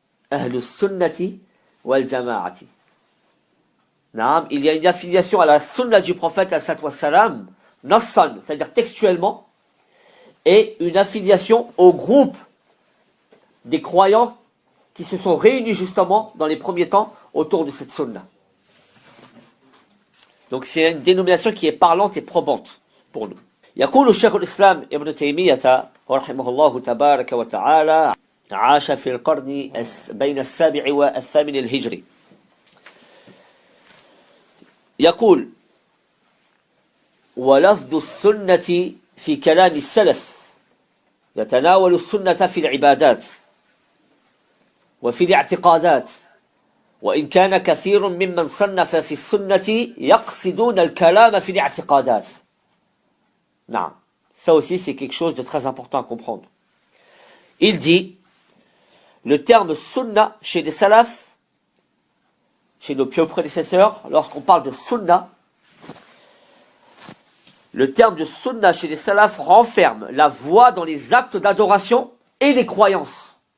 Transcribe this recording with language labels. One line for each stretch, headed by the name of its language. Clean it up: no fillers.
French: Ahlus Sunnati wal Jama'ati. Il y a une affiliation à la sunna du prophète sallallahu alayhi wa sallam, nassan, c'est-à-dire textuellement, et une affiliation au groupe des croyants qui se sont réunis justement dans les premiers temps autour de cette sunna. Donc c'est une dénomination qui est parlante et probante pour nous.
Arabic: يقول الشيخ الإسلام ابن تيمية رحمه الله تبارك وتعالى عاش في القرن بين السابع والثامن الهجري. يقول ولفظ السنة في كلام السلف يتناول السنة في العبادات وفي الاعتقادات وإن كان كثير ممن صنف في السنة يقصدون الكلام في الاعتقادات.
French: نعم, ça aussi c'est quelque chose de très important à comprendre. Il dit, le terme sunna chez les salafs, chez nos pieux prédécesseurs, lorsqu'on parle de sunna, le terme de sunna chez les salafs renferme la voie dans les actes d'adoration et les croyances.